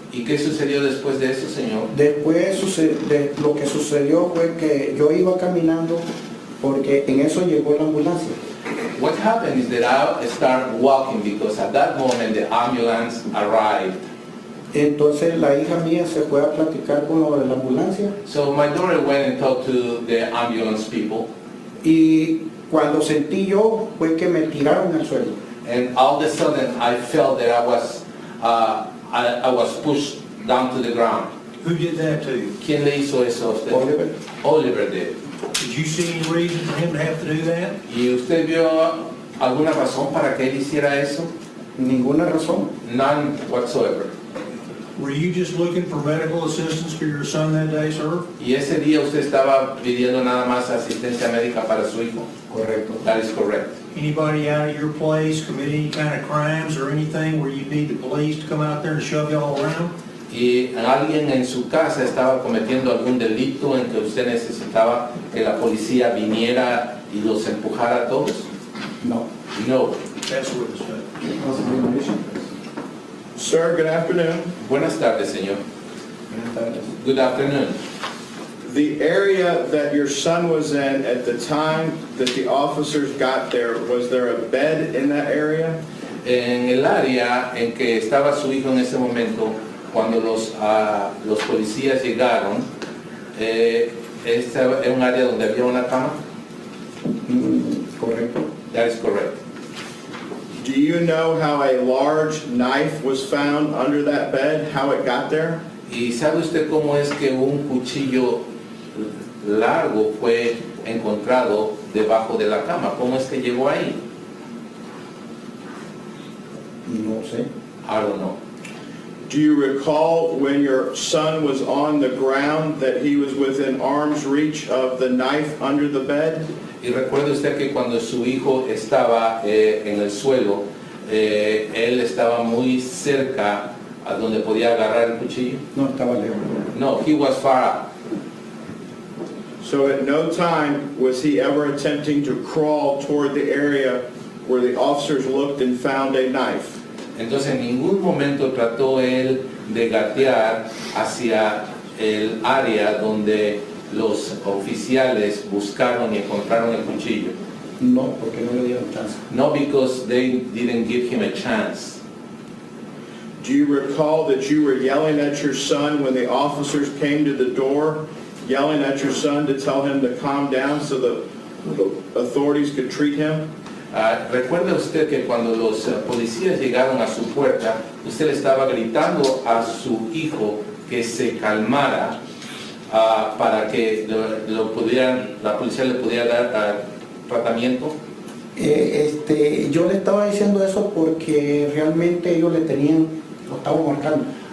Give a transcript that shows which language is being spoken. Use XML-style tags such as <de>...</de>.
<es>¿Y qué sucedió después de eso, señor? Después lo que sucedió fue que yo iba caminando porque en eso llegó la ambulancia.</es> <en>What happened is that I started walking because at that moment the ambulance arrived.</en> <es>Entonces la hija mía se fue a platicar con lo de la ambulancia</es> <en>So my daughter went and talked to the ambulance people,</en> <es>y cuando sentí yo fue que me tiraron al suelo.</es> <en>and all of a sudden I felt that I was pushed down to the ground. Who did that to you?</en> <es>¿Quién le hizo eso a usted? Oliver.</es> <en>Oliver did. Did you see any reason for him to have to do that?</en> <es>¿Y usted vio alguna razón para que él hiciera eso? Ninguna razón.</es> <en>None whatsoever. Were you just looking for medical assistance for your son that day, sir?</en> <es>¿Y ese día usted estaba pidiendo nada más asistencia médica para su hijo? Correcto.</es> <en>That is correct. Anybody out of your place commit any kind of crimes or anything where you need the police to come out there and shove y'all around?</en> <es>¿Y alguien en su casa estaba cometiendo algún delito en que usted necesitaba que la policía viniera y los empujara a todos? No.</es> <en>No. That's what it's done. Sir, good afternoon.</en> <es>Buenas tardes, señor. Buenas tardes.</es> <en>Good afternoon. The area that your son was in at the time that the officers got there, was there a bed in that area?</en> <es>En el área en que estaba su hijo en ese momento, cuando los policías llegaron, ¿era un área donde había una cama? Correcto.</es> <en>That is correct. Do you know how a large knife was found under that bed, how it got there?</en> <es>¿Y sabe usted cómo es que un cuchillo largo fue encontrado debajo de la cama? ¿Cómo es que llegó ahí? No sé.</es> <en>I don't know. Do you recall when your son was on the ground that he was within arm's reach of the knife under the bed?</en> <es>Y recuerde usted que cuando su hijo estaba en el suelo, él estaba muy cerca a donde podía agarrar el cuchillo. No, estaba lejos.</es> <en>No, he was far out. So at no time was he ever attempting to crawl toward the area where the officers looked and found a knife?</en> <es>Entonces en ningún momento trató él de gatear hacia el área donde los oficiales buscaron y encontraron el cuchillo. No, porque no le dieron chance.</es> <en>No, because they didn't give him a chance. Do you recall that you were yelling at your son when the officers came to the door, yelling at your son to tell him to calm down so the authorities could treat him?</en> <es>¿Recuerda usted que cuando los policías llegaron a su puerta, usted le estaba gritando a su hijo que se calmara para que la policía le pudiera dar tratamiento? Yo le estaba diciendo eso porque realmente ellos le tenían, lo estaban marcando.</es>